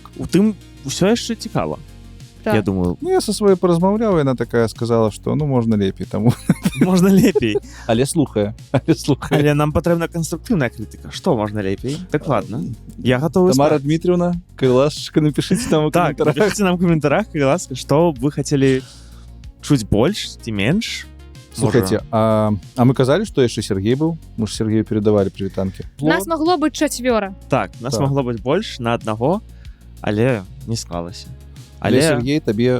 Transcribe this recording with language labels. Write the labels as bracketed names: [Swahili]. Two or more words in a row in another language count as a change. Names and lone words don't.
[Belarusian] У тым усё яшчэ цікава. Так. Я думаю, Ну, я са сваёй паразмаўляў, яна такая сказала, што ну можна лепей, таму. можна лепей. Але слухае. Але нам патрэбна канструктыўная крытыка. Што можна лепей? Так ладно. Я гатовы Тамара Дмитриевна, калі ласачка, напішыце там у Так, каментарах. [Russian] напишите нам в комментариях, [Belarusian] калі ласка, што вы хацелі чуць больш ці менш. Слухайте, а мы казалі, што яшчэ Сергей быў? Мы ж Сергею передавалі прывітанкі. Нас магло быць 4. Так, нас Так. магло быць больш на аднаго, але не склалася. Але Сергей, табе